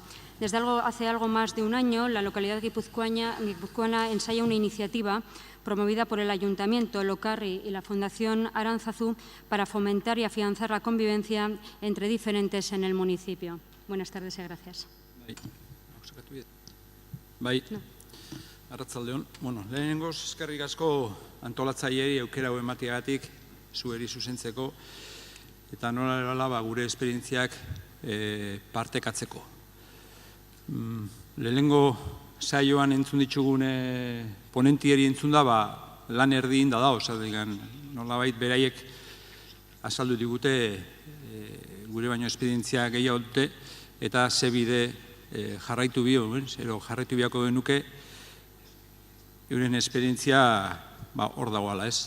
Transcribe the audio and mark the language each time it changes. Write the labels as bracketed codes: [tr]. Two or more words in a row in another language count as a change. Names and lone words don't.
[es] Hace algo más de un año, la localidad guipuzcoana ensaya una iniciativa promovida por el Ayuntamiento, Lokarri y la Fundación Aránzazu para fomentar y afianzar la convivencia entre diferentes en el municipio. Buenas tardes y gracias. [eu] Arratsaldeon. Lehenengoz, eskerrik asko antolatzaileei aukera hau emateagatik zueri zuzentzeko eta nola gure esperientziak partekatzeko. Lehenengo saioan entzun ditugun ponentieri entzun da, lan erdi inda da, nolabait beraiek azaldu digute gure baino esperientzia gehiago dute, eta ze bide jarraitu biako genuke euren esperientzia hor dagoela, ez?